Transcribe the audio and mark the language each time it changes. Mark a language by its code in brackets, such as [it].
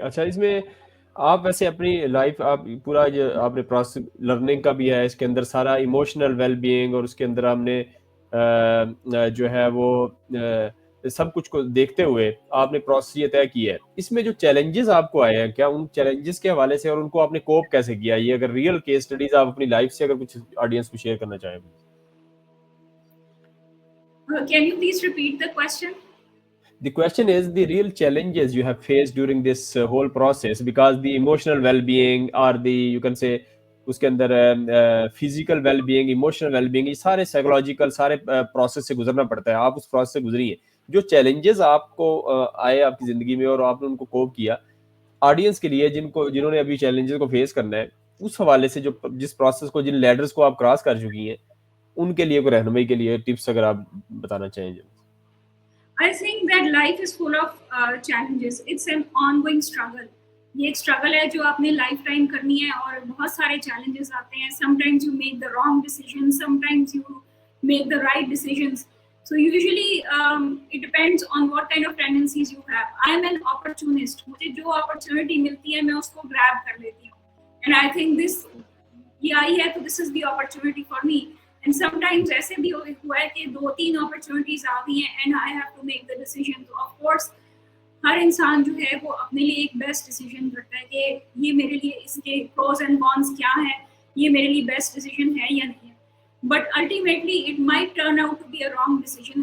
[hi] अच्छा, इसमें आप वैसे अपनी लाइफ आप पूरा जो आपने प्रोसेस लर्निंग का भी है, इसके अंदर सारा इमोशनल वेल बीइंग और उसके अंदर हमने जो है वो सब कुछ को देखते हुए आपने प्रोसेस ये तय किया है. इसमें जो चैलेंजेस आपको आए हैं, क्या उन चैलेंजेस के हवाले से और उनको आपने कोप कैसे किया, ये अगर रियल केस स्टडीज आप अपनी लाइफ से अगर कुछ ऑडियंस को शेयर करना चाहें? [en] Can you please repeat the question? The question is the real challenges you have faced during this whole process, because the emotional well-being or the you can say [hi] उसके अंदर physical well being, emotional well being, ये सारे psychological सारे process से गुजरना पड़ता है. आप उस प्रोसेस से गुजरी है. जो चैलेंजेस आपको आए आपकी जिंदगी में और आपने उनको कोप किया, ऑडियंस के लिए जिन्होंने अभी चैलेंजेस को फेस करना है, उस हवाले से जो जिस प्रोसेस को, जिन लैडर्स को आप क्रॉस कर चुकी हैं, उनके लिए कोई रहनुमाई के लिए टिप्स अगर आप बताना चाहें. [en] I think that life is full of challenges. It's an ongoing struggle. [hi] ये एक स्ट्रगल है जो आपने लाइफ टाइम करनी है और बहुत सारे चैलेंजेस आते हैं. [en] Sometimes you make the wrong decisions, sometimes you make the right decisions. So usually it depends on what kind of tendencies you have. I am an opportunist. [hi] मुझे जो opportunity मिलती है मैं उसको grab कर लेती हूँ. [en] And I think this [hi] ये आई है तो [en] this is the opportunity for me. And sometimes [hi] ऐसे भी हुआ है कि 2-3 अपॉर्चुनिटीज आ गई हैं [en] And I have to make the decision. [hi] तो ऑफ कोर्स हर इंसान जो है वो अपने लिए एक बेस्ट डिसीजन करता है कि ये मेरे लिए इसके प्रोज एंड कॉन्स क्या है, ये मेरे लिए बेस्ट डिसीजन है या नहीं है. [en] But ultimately it might turn out to be a wrong decision.